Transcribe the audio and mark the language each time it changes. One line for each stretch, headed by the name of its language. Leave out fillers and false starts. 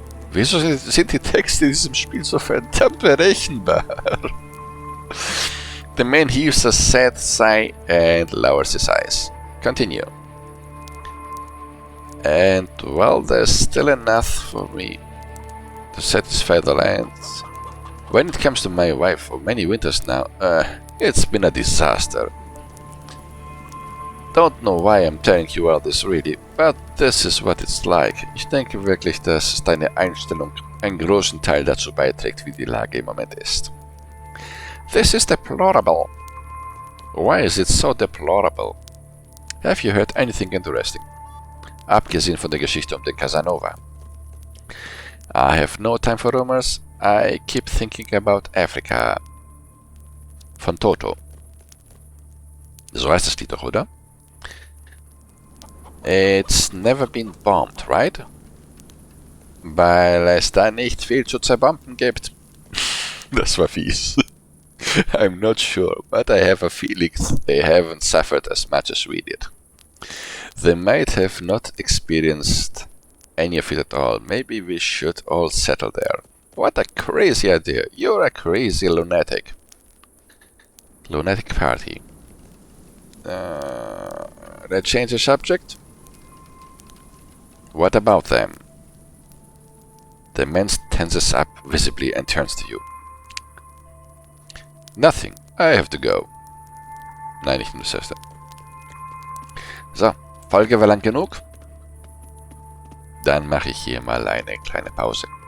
German: Wieso sind die Texte in diesem Spiel so verdammt berechenbar?
English: The man heaves a sad sigh and lowers his eyes. Continue. And, well, there's still enough for me to satisfy the land. When it comes to my wife, for many winters now, it's been a disaster. Don't know why I'm telling you all this really, but this is what it's like.
German: Ich denke wirklich, dass deine Einstellung einen großen Teil dazu beiträgt, wie die Lage im Moment ist.
English: This is deplorable. Why is it so deplorable? Have you heard anything interesting?
German: Abgesehen von der Geschichte um den Casanova.
English: I have no time for rumors. I keep thinking about Africa.
German: Von Toto. So heißt das Lied doch, oder?
English: It's never been bombed, right?
German: Weil es da nicht viel zu zerbomben gibt. Das war fies.
English: I'm not sure, but I have a feeling they haven't suffered as much as we did. They might have not experienced any of it at all. Maybe we should all settle there. What a crazy idea. You're a crazy lunatic. Lunatic party. Let's change the subject. What about them? The man tenses up visibly and turns to you. Nothing. I have to go.
German: Nein, nicht nur das Erste. So, Folge war lang genug. Dann mache ich hier mal eine kleine Pause.